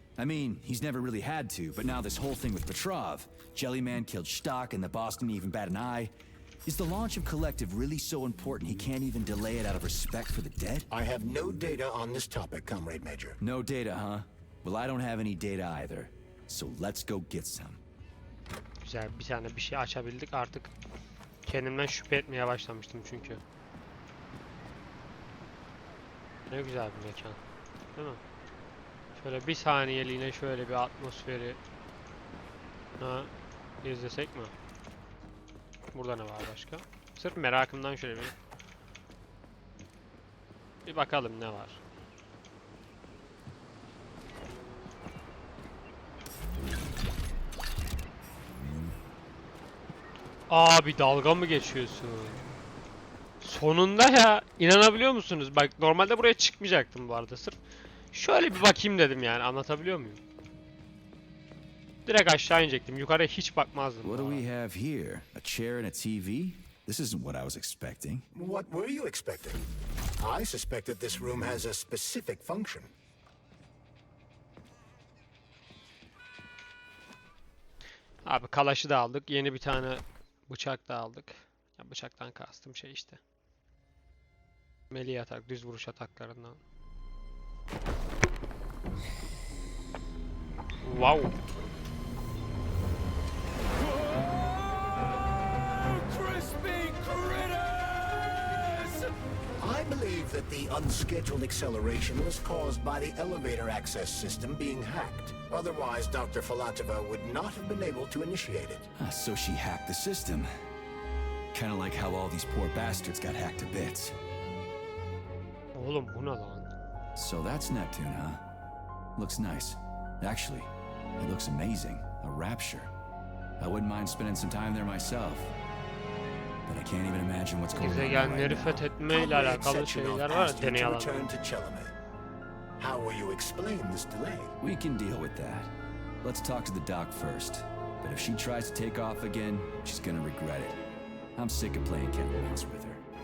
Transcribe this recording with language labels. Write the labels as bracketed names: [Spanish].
[English] I mean, he's never really had to, but now this whole thing with Petrov, Jellyman killed Stock and the boss didn't even bat an eye. Is the launch of Collective really so important he can't even delay it out of respect for the dead? I have no data on this topic, Comrade Major. No data, huh? Well, I don't have any data either. So let's go get some. [Turkish] Güzel, bir tane bir şey açabildik artık. Kendimden şüphe etmeye başlamıştım çünkü. Ne güzel bir mekan. Değil mi? Şöyle bir saniyeliğine şöyle bir atmosferi izlesek mi? Burada ne var başka? Sırf merakımdan şöyle bir bakalım ne var. Abi dalga mı geçiyorsun? Sonunda ya, inanabiliyor musunuz? Bak normalde buraya çıkmayacaktım bu arada, sırf şöyle bir bakayım dedim, yani anlatabiliyor muyum? Direkt aşağı inecektim, yukarıya hiç bakmazdım. [English] What do we have here? A chair and a TV? This isn't what I was expecting. What were you expecting? I suspect that this room has a specific function. [Turkish] Abi kalaşı da aldık, yeni bir tane bıçak da aldık. Ya bıçaktan kastım şey işte. Melee atak, düz vuruş ataklarından. [English] Wow. I believe that the unscheduled acceleration was caused by the elevator access system being hacked. Otherwise, Dr. Filatova would not have been able to initiate it. So she hacked the system. Kinda like how all these poor bastards got hacked to bits. [Turkish] Oğlum bu ne lan? [English] So that's Neptune, huh? Looks nice. Actually, it looks amazing. A rapture. I wouldn't mind spending some time there myself. But I can't even imagine what's going on there [Turkish] Gezegenleri [English] right now. [Turkish] fethetme ile alakalı şeyler var ya, deney alanı. [English] Return to Chelome. How will you explain this delay? We can deal with that. Let's talk to the doc first. But if she tries to take off again, she's gonna regret it. I'm sick of playing cat and mouse with her.